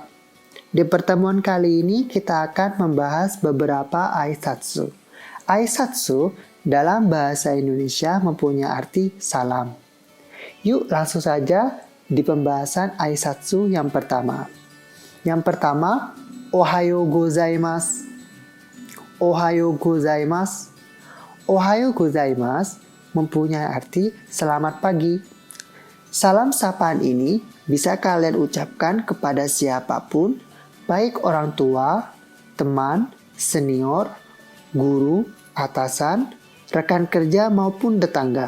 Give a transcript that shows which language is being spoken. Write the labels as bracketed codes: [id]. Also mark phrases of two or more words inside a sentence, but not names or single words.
[id] Di pertemuan kali ini kita akan membahas beberapa aisatsu. Aisatsu dalam bahasa Indonesia mempunyai arti salam. Yuk langsung saja di pembahasan aisatsu yang pertama. Yang pertama, [ja] おはようございます. おはようございます. おはようございます [id] mempunyai arti selamat pagi. Salam sapaan ini bisa kalian ucapkan kepada siapapun, baik orang tua, teman, senior, guru, atasan, rekan kerja maupun tetangga.